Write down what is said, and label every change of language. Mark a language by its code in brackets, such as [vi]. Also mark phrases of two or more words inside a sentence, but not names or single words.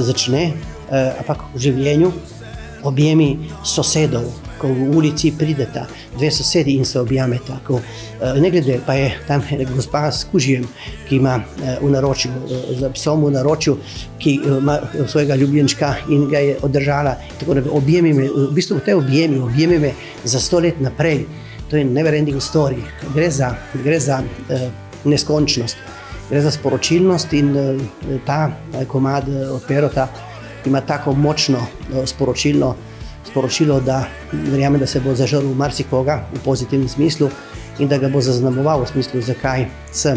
[sl] začne, ampak v življenju objemi sosedov, ko v ulici prideta dve sosedi in se objameta, ne glede, pa je tam gospa s kužijem, ki ima v naročju, z psom v naročju, ki ima svojega ljubljenčka in ga je oddržala, tako da objemi me, v bistvu te objemi me za 100 let naprej, to je [en] never ending story, [sl] gre za neskončnost, gre za sporočilnost in ta komad od Perota ima tako močno sporočilo, da verjamem, da se bo zažrl marsikoga v pozitivnem smislu in da ga bo zaznamoval v smislu, zakaj sem.